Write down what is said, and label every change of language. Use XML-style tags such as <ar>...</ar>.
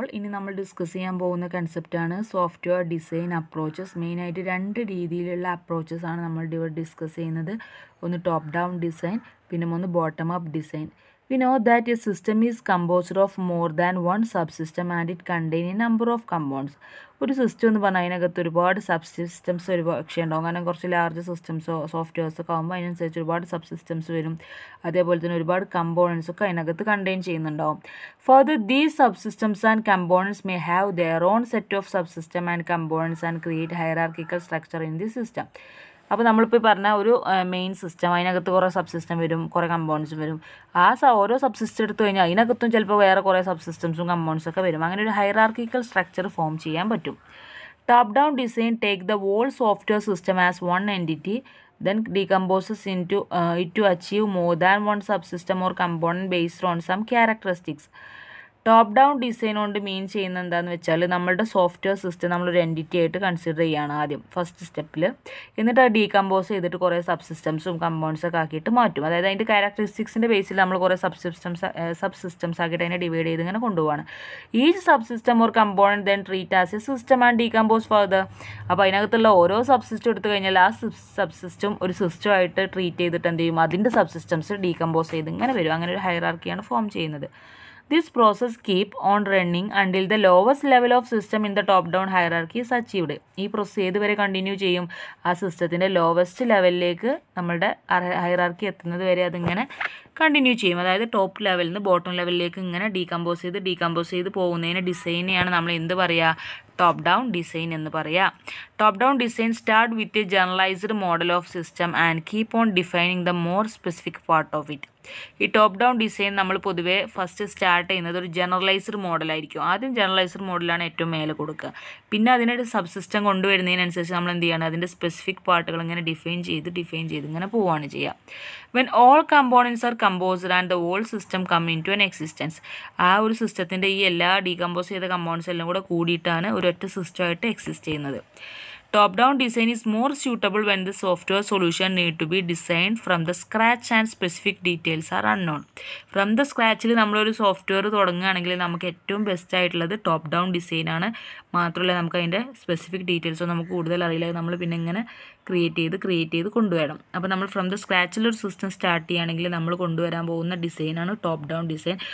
<ml>ഇനി നമ്മൾ ഡിസ്കസ് ചെയ്യാൻ പോകുന്ന കൺസെപ്റ്റാണ് സോഫ്റ്റ്വെയർ ഡിസൈൻ അപ്രോച്ചസ്. മെയിനായിട്ട് രണ്ട് രീതിയിലുള്ള അപ്രോച്ചസ് ആണ് നമ്മൾ ഇവിടെ ഡിസ്കസ് ചെയ്യുന്നത്. ഒന്ന് ടോപ്പ് ഡൗൺ ഡിസൈൻ, പിന്നെ ഒന്ന് bottom up design.</ml> <en>We know that a system is composed of more than one subsystem and it contains a number of components.</en> <ml>ഒരു സിസ്റ്റം എന്ന് പറഞ്ഞാൽ അതിനകത്ത് ഒരുപാട് സബ്സിസ്റ്റംസ് പക്ഷേ ഉണ്ടാവും. കാരണം കുറച്ച് ലാർജ് സിസ്റ്റംസോ സോഫ്റ്റ്വെയർസ് ഒക്കെ ആകുമ്പോൾ അതിനനുസരിച്ച് ഒരുപാട് സബ്സിസ്റ്റംസ് വരും. അതേപോലെ തന്നെ ഒരുപാട് കമ്പോണൻസ് ഒക്കെ അതിനകത്ത് കണ്ടെയ്ൻ ചെയ്യുന്നുണ്ടാവും.</ml> <en>Further, these subsystems and components may have their own set of subsystem and components and create hierarchical structure in the system.</en> <ml>അപ്പോൾ നമ്മളിപ്പോൾ പറഞ്ഞ ഒരു മെയിൻ സിസ്റ്റം, അതിനകത്ത് കുറേ സബ്സിസ്റ്റം വരും, കുറേ കമ്പോണൻസും വരും. ഓരോ സബ്സിസ്റ്റം എടുത്തു കഴിഞ്ഞാൽ അതിനകത്തും ചിലപ്പോൾ വേറെ കുറേ സബ്സിസ്റ്റംസും കമ്പോണൻസും ഒക്കെ വരും. അങ്ങനെ ഒരു ഹൈറാർക്കിക്കൽ സ്ട്രക്ചർ ഫോം ചെയ്യാൻ പറ്റും.</ml> <en>Top down design take the whole software system as one entity, then decomposes into it to achieve more than one subsystem or component based on some characteristics.</en> <ml>Top down design കൊണ്ട് മീൻ ചെയ്യുന്നത് എന്താണെന്ന് വെച്ചാൽ നമ്മളുടെ software system നമ്മളൊരു entity ആയിട്ട് consider ചെയ്യുകയാണ് ആദ്യം first സ്റ്റെപ്പിൽ. എന്നിട്ട് അത് ഡീകമ്പോസ് ചെയ്തിട്ട് കുറേ സബ്സിസ്റ്റംസും കമ്പോണൻസൊക്കെ ആക്കിയിട്ട് മാറ്റും. അതായത് അതിൻ്റെ ക്യാരക്ടറിസ്റ്റിക്സിൻ്റെ ബേസിൽ നമ്മൾ കുറേ സബ്സിസ്റ്റംസ് ആക്കിയിട്ട് അതിനെ ഡിവൈഡ് ചെയ്ത് ഇങ്ങനെ കൊണ്ടുപോവാണ്.</ml> <en>Each subsystem or component then treat as a system and decompose further.</en> <ml>അപ്പോൾ അതിനകത്തുള്ള ഓരോ സബ്സിസ്റ്റം എടുത്തു കഴിഞ്ഞാൽ ആ സബ്സിസ്റ്റം ഒരു സിസ്റ്റമായിട്ട് ട്രീറ്റ് ചെയ്തിട്ട് എന്ത് ചെയ്യും, അതിൻ്റെ സബ്സിസ്റ്റംസ് ഡീകമ്പോസ് ചെയ്ത് ഇങ്ങനെ വരും. അങ്ങനെ ഒരു ഹൈറാർക്കിയാണ് ഫോം ചെയ്യുന്നത്.</ml> <en>This process keep on running until the lowest level of system in the top-down hierarchy is achieved.</en> <ml>ഈ പ്രോസസ് ഏതുവരെ കണ്ടിന്യൂ ചെയ്യും? ആ സിസ്റ്റത്തിൻ്റെ ലോവസ്റ്റ് ലെവലിലേക്ക് നമ്മളുടെ ഹൈറാർക്കി എത്തുന്നത് വരെ അതിങ്ങനെ കണ്ടിന്യൂ ചെയ്യും. അതായത് ടോപ്പ് ലെവലിൽ നിന്ന് ബോട്ടം ലെവലിലേക്ക് ഇങ്ങനെ ഡീകമ്പോസ് ചെയ്ത് പോകുന്നതിന് ഡിസൈനെയാണ് നമ്മൾ എന്ത് പറയുക, ടോപ്പ് ഡൗൺ ഡിസൈൻ എന്ന് പറയാം.</ml> <en>Top down design start with a generalised model of system and keep on defining the more specific part of it.</en> <ml>ഈ ടോപ്പ് ഡൗൺ ഡിസൈൻ നമ്മൾ പൊതുവേ ഫസ്റ്റ് സ്റ്റാർട്ട് ചെയ്യുന്നത് ഒരു ജനറലൈസ്ഡ് മോഡലായിരിക്കും. ആദ്യം ജനറലൈസ്ഡ് മോഡലാണ് ഏറ്റവും മേലെ കൊടുക്കുക. പിന്നെ അതിനൊരു സബ്സിസ്റ്റം കൊണ്ടുവരുന്നതിനനുസരിച്ച് നമ്മൾ എന്ത് ചെയ്യണം, അതിൻ്റെ സ്പെസിഫിക് പാർട്ടുകൾ ഇങ്ങനെ ഡിഫൈൻ ചെയ്ത് ഇങ്ങനെ പോവുകയാണ് ചെയ്യുക.</ml> <en>When all components are composed and the whole system come into an existence.</en> <ml>ആ ഒരു സിസ്റ്റത്തിൻ്റെ ഈ എല്ലാ ഡീകമ്പോസ് ചെയ്ത കമ്പോണൻസ് എല്ലാം കൂടെ കൂടിയിട്ടാണ് ഒരൊറ്റ സിസ്റ്റമായിട്ട് എക്സിസ്റ്റ് ചെയ്യുന്നത്.</ml> <en>Top down design is more suitable when the software solution need to be designed from the scratch and specific details are unknown. From the scratch</en> <ml>നമ്മളൊരു സോഫ്റ്റ്വെയർ തുടങ്ങുകയാണെങ്കിൽ നമുക്ക് ഏറ്റവും ബെസ്റ്റ് ആയിട്ടുള്ളത് ടോപ്പ് ഡൗൺ ഡിസൈൻ ആണ്. മാത്രമല്ല നമുക്ക് അതിൻ്റെ സ്പെസിഫിക് ഡീറ്റെയിൽസോ നമുക്ക് കൂടുതൽ അറിയില്ല. നമ്മൾ പിന്നെ ഇങ്ങനെ ക്രിയേറ്റ് ചെയ്ത് കൊണ്ടുവരണം. അപ്പോൾ നമ്മൾ ഫ്രം ദ സ്ക്രാച്ചിലൊരു സിസ്റ്റം സ്റ്റാർട്ട് ചെയ്യുകയാണെങ്കിൽ നമ്മൾ കൊണ്ടുവരാൻ പോകുന്ന ഡിസൈനാണ് ടോപ്പ് ഡൗൺ ഡിസൈൻ.</ml>